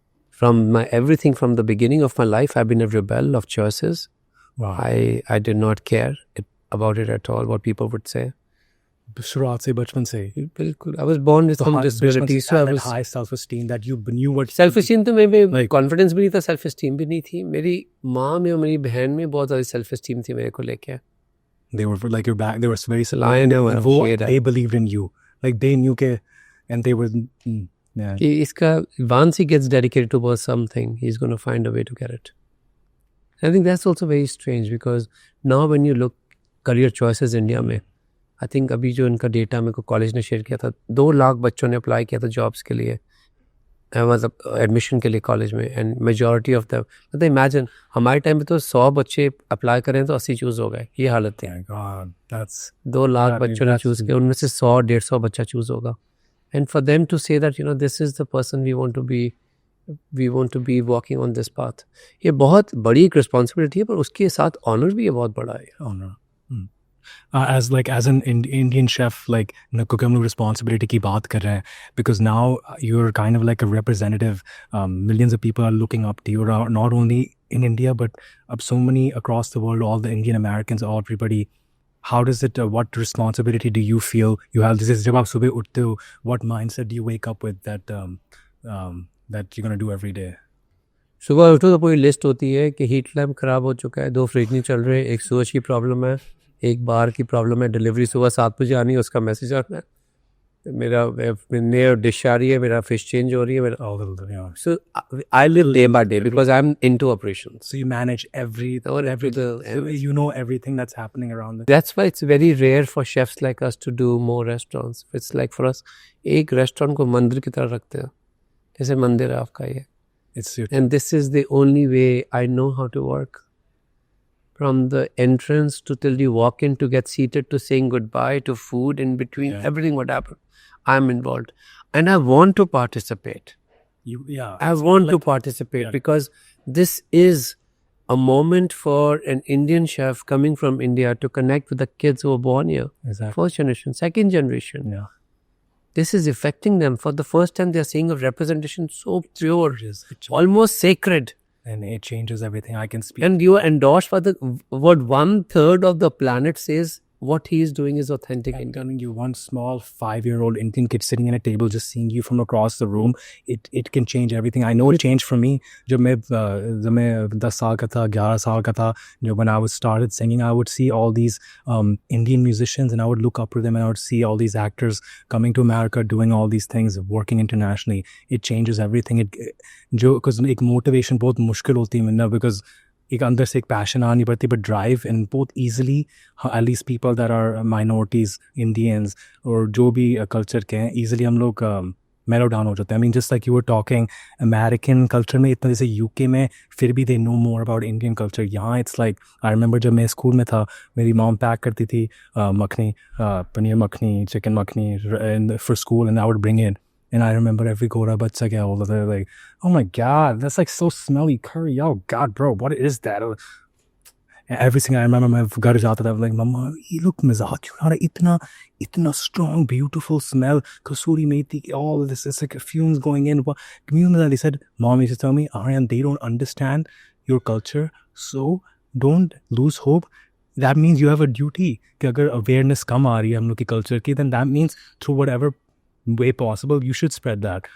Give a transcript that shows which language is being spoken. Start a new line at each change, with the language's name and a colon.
English: From everything from the beginning of my life, I've been a rebel of choices. Wow. I did not care about it at all, what people would say.
Hindi: शुरुआत से बचपन से बिल्कुल.
English: I was born with some disability, so I was high self-esteem that you knew what
Hindi: self-esteem तो मेरे में
English: Like-
Hindi: confidence भी नहीं था, self-esteem भी नहीं थी. मेरी माँ में और मेरी बहन में बहुत ज़्यादा self-esteem थी मेरे को लेके.
English: they were like your back. They were very I know, I
Hindi: वो
English: share that. they believed in you, like they knew के, and they were yeah.
Hindi: कि इसका
English: once he gets dedicated towards something, he's going to find a way to get it.
Hindi: I think that's also very strange, because now when you look career choices India में, I think अभी जो इनका data मेरे को college ने share किया था, 2 लाख बच्चों ने अप्लाई किया था जॉब्स के लिए, मतलब एडमिशन के लिए कॉलेज में,
English: and majority of the,
Hindi: मतलब इमेजिन हमारे टाइम पे तो 100 बच्चे अप्लाई करें तो 80 चूज़ हो गए, ये हालत थी.
English: My God, that's
Hindi: 2 lakh
English: I mean,
Hindi: बच्चों ने
English: that's-
Hindi: चूज़ किया, उनमें से 100-150 बच्चा चूज़ होगा.
English: And for them to say that, this is the person we want to be walking on this path,
Hindi: ये बहुत बड़ी एक responsibility है, पर उसके साथ honor भी ये बहुत बड़ा है.
English: honor. As an Indian chef, like
Hindi: क्योंकि हम लोग responsibility की बात कर रहे हैं,
English: because now you're kind of like a representative. Millions of people are looking up to you, not only in India, but so many across the world, all the Indian Americans, all everybody. How does it, what responsibility do you feel you have? This is
Hindi: जब आप सुबह उठते हो,
English: what mindset do you wake up with that you're going to do every day?
Hindi: सुबह उठो तो पूरी list होती है कि हीट लैम्प ख़राब हो चुका है, 2 फ्रिज नहीं चल रहे, एक सूरज की प्रॉब्लम है, एक बार की प्रॉब्लम है, डिलीवरी सुबह 7 बजे आनी है, उसका मैसेज आना है, मेरा नया डिश आ रही है, मेरा फिश चेंज हो रही है, मेरा.
English: All the yeah. So I live day by day because I'm into operations. So you manage you know everything that's happening around it. That's why it's very rare for chefs like us to do more restaurants. It's like for us,
Hindi: एक restaurant को मंदिर की तरह रखते हैं, जैसे मंदिर है आपका ये.
English: It's your And this is the only way I know how to work. From the entrance to till you walk in to get seated to saying goodbye to food in between, everything what happened, I'm involved. And I want to participate. I want to participate because this is a moment for an Indian chef coming from India to connect with the kids who are born here. Exactly. First generation, second generation. Yeah. This is affecting them. For the first time, they are seeing a representation so pure, It's almost sacred. and it changes everything. I can speak. And you are endorsed by what 1/3 of the planet says what he is doing is authentic I'm Indian. telling you, one small 5-year-old Indian kid sitting in a table, just seeing you from across the room, it can change everything. I know it changed for me.
Hindi: जब मैं 10 साल का था,
English: 11 साल का था, when I was started singing, I would see all these Indian musicians, and I would look up to them, and I would see all these actors coming to America, doing all these things, working internationally. It changes everything.
Hindi: Because एक motivation बहुत मुश्किल होती है मिलना, because एक अंदर से एक पैशन आनी पड़ती है,
English: but drive and बहुत easily at least people that are minorities,
Hindi: Indians और जो भी कल्चर के हैं, ईजिली हम लोग मेलो डाउन हो जाते हैं.
English: I mean just like you were talking,
Hindi: American culture में इतना, जैसे यूके में फिर भी
English: They know more about Indian culture.
Hindi: यहाँ
English: it's like, I remember
Hindi: जब मैं स्कूल में था, मेरी मॉम पैक करती थी makhani, paneer makhani, chicken makhani
English: For school, and I would bring it. And I remember every Gora bachcha get older, they're like, oh my God, that's like so smelly curry. Oh God, bro, what is that? And everything I remember, my घर जाता था, like, Mama,
Hindi: ये look मजाक क्यों आ रहा है?
English: इतना strong, beautiful smell, kasuri methi, all of this, it's like fumes going in. They said, Mom used to tell me, Aryan, they don't understand your culture, so don't lose hope. That means you have a duty.
Hindi: कि अगर awareness कम आ रही है हम लोग की culture की,
English: then that means through whatever way possible you should spread that.